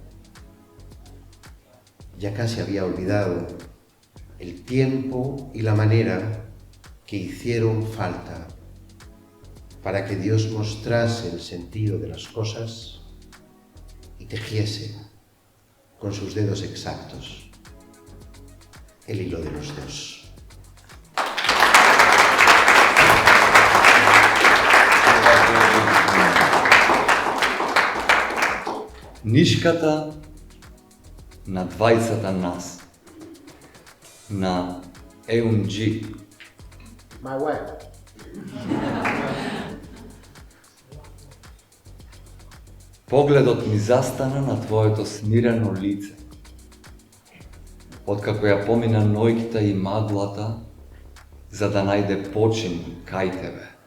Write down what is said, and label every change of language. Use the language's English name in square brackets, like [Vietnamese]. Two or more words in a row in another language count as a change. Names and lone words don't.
[Spanish] Ya casi había olvidado el tiempo y la manera que hicieron falta para que Dios mostrase el sentido de las cosas y tejiese con sus dedos exactos el hilo de los dos. [Macedonian] Нишката на двајцата нас, на Еунджи. [English] My wife. [Macedonian] Погледот ми застана на твоето смирено лице. Откако ја помина ноќта и маглата, за да најде почин кај тебе.